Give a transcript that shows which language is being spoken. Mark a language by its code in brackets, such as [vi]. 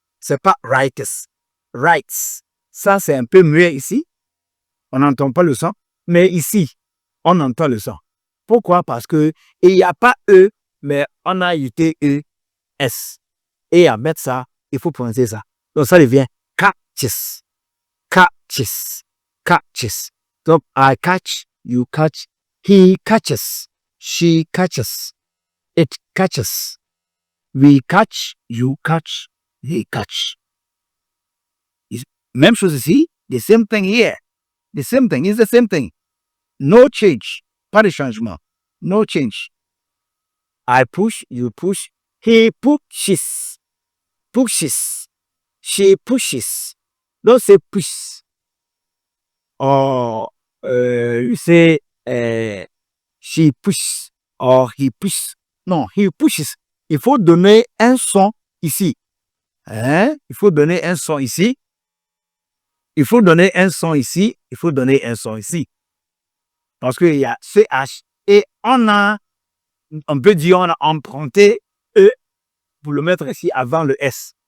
[fr] C'est pas writers. Rights. Ça, c'est un peu muet ici. On n'entend pas le son. Mais ici, on entend le son. Pourquoi? Parce que il n'y a pas E, mais on a ajouté E, S. Et à mettre ça, il faut prononcer ça. Donc, ça devient catches. [en] Catches. Catches. Donc, I catch, you catch, he catches, she catches, it catches, we catch, you catch, he catch. [fr] Même chose ici, [en] the same thing here. The same thing is the same thing. No change. [fr] Pas de changement. [en] No change. I push, you push, he pushes, pushes, she pushes. [fr] Donc, c'est push. [en] Or, you say, she pushes or he pushes. Non, he pushes. [fr] Il faut donner un son ici. Hein? Il faut donner un son ici. Il faut donner un son ici. Il faut donner un son ici. Parce qu'il y a CH et on peut dire, on a emprunté E pour le mettre ici avant le S.